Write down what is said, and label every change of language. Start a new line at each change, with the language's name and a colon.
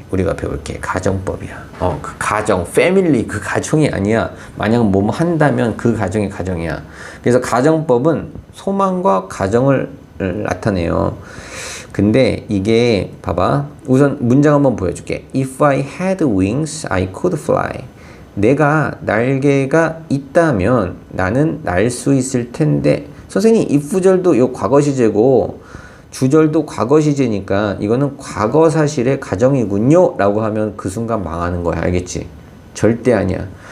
Korean: 우리가 배울 게 가정법이야. 그 가정, 패밀리, 그 가정이 아니야. 만약 뭐뭐 한다면 그 가정이 가정이야. 그래서 가정법은 소망과 가정을 나타내요. 근데 이게 봐봐. 우선 문장 한번 보여줄게.
English: If I had wings, I could fly.
Korean: 내가 날개가 있다면 나는 날 수 있을 텐데. 선생님, if절도 요 과거 시제고 주절도 과거 시제니까 이거는 과거 사실의 가정이군요 라고 하면 그 순간 망하는 거야. 알겠지? 절대 아니야.